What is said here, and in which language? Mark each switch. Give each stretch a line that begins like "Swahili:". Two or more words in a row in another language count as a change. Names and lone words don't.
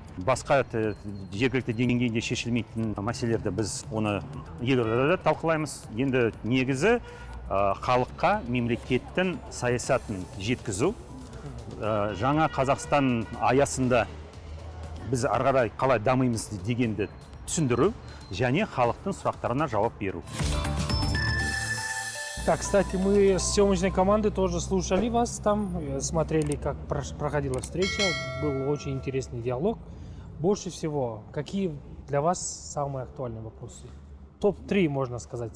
Kazakh: Басқа жергілікті деңгейде шешілмейтін мәселелерді біз оны елордада талқылаймыз. Енді негізі халыққа мемлекеттің саясатын жеткізу, жаңа Қазақстан аясында біз ары қарай қалай дамимыз дегенді түсіндіру және халықтың сұрақтарына жауап беру.
Russian: Так, кстати, мы с съемочной командой тоже слушали вас там, смотрели, как проходила встреча, был очень интересный диалог. Больше всего, какие для вас самые актуальные вопросы? Топ-3, можно сказать.